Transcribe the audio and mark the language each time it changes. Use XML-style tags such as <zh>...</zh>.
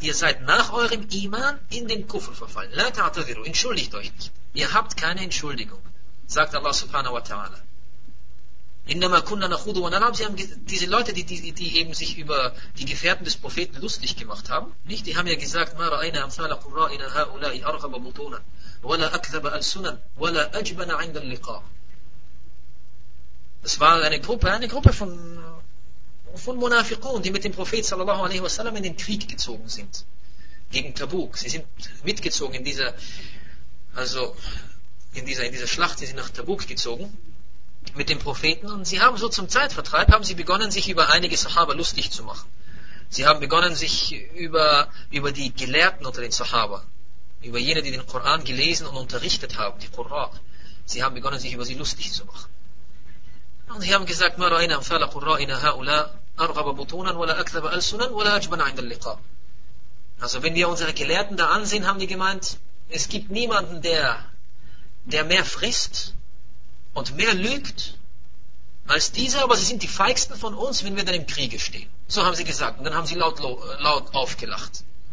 <de>Ihr seid nach eurem Iman in den Kufr verfallen.</de> <ar>لَا تَعْتَذِرُوا.</ar> <de>Entschuldigt euch nicht. Ihr habt keine Entschuldigung, sagt Allah subhanahu wa ta'ala.</de> <ar>إِنَّمَا كُنَّا نَخُوضُ وَنَلْعَبُ.</ar> <de>Sie haben diese Leute, die eben sich über die Gefährten des Propheten lustig gemacht haben, nicht? Die haben ja gesagt,</de> <ar>مَا رَأَيْنَا أَمْثَالَ قُرَّائِنَا هَؤُلَاءِ أَرْغَبَ بُطُونًا وَلَا أَكْذَبَ أَلْسُنًا وَلَا أَجْبَنَ عِنْدَ اللِّقَاءِ.</ar> <de>Das war eine Gruppe von Munafiqun, die mit dem Propheten sallallahu alaihi wasallam in den Krieg gezogen sind. Gegen Tabuk. Sie sind mitgezogen in dieser Schlacht, sie sind nach Tabuk gezogen mit dem Propheten, und sie haben so zum Zeitvertreib, haben sie begonnen, sich über einige Sahaba lustig zu machen. Sie haben begonnen, sich über die Gelehrten unter den Sahaba, über jene, die den Koran gelesen und unterrichtet haben, die Qurra, sie haben begonnen, sich über sie lustig zu machen. Und sie haben gesagt,</de> <ar>مَا رَأَيْنَا أَمْثَالَ قُرَّائِنَا هَؤُلَا أَرْغَبَ بُطُونًا وَلَا أَكْذَبَ أَلْسُنًا وَلَا أَجْبَنَ عِنْدَ اللِّقَاءِ.</ar> <de>Also wenn wir unsere Gelehrten da ansehen, haben die gemeint, es gibt niemanden, der mehr frisst und mehr lügt als diese, aber sie sind die feigsten von uns, wenn wir dann im Kriege stehen. So haben sie gesagt. Und dann haben sie laut aufgelacht.</de>